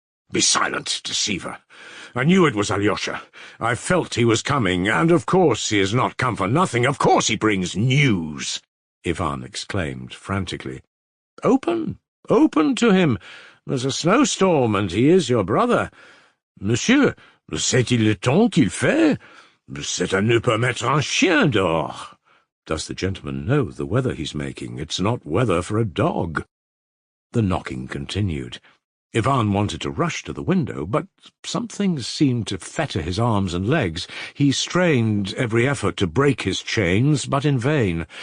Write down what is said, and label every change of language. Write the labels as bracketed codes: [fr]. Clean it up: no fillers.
[en] "Be silent, deceiver. I knew it was Alyosha. I felt he was coming, and of course he has not come for nothing. Of course he brings news," Ivan exclaimed frantically. "Open, Open to him. There's a snowstorm, and he is your brother. [fr] Monsieur, c'est-il le temps qu'il fait? C'est à ne pas mettre un chien dehors. [en] Does the gentleman know the weather he's making? It's not weather for a dog. The knocking continued. Ivan wanted to rush to the window, but something seemed to fetter his arms and legs. He strained every effort to break his chains, but in vain.